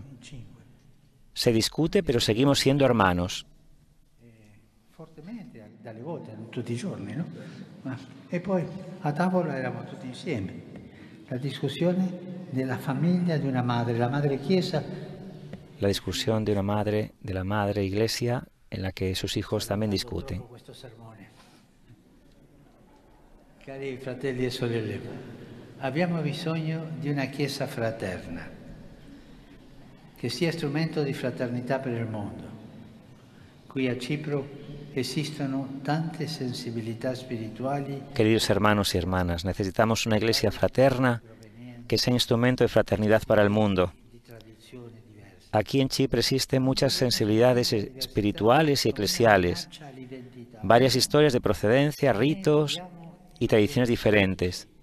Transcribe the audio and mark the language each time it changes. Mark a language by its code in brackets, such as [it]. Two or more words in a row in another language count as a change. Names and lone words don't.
[es] Se discute, pero seguimos siendo hermanos. [it] Fortemente, dalle volte, tutti i giorni, no? E poi a tavola eravamo tutti insieme. La discussione della famiglia di una madre, la madre Chiesa. [es] La discusión de una madre, de la madre Iglesia, en la que sus hijos también discuten. [it] Cari fratelli e sorelle, abbiamo bisogno di una Chiesa fraterna, che sia strumento di fraternità per il mondo. Qui a Cipro esistono tante sensibilità spirituali. [es] Queridos hermanos y hermanas, necesitamos una Iglesia fraterna que sea instrumento de fraternidad para el mundo. Aquí en Chipre existen muchas sensibilidades espirituales y eclesiales, varias historias de procedencia, ritos y tradiciones diferentes.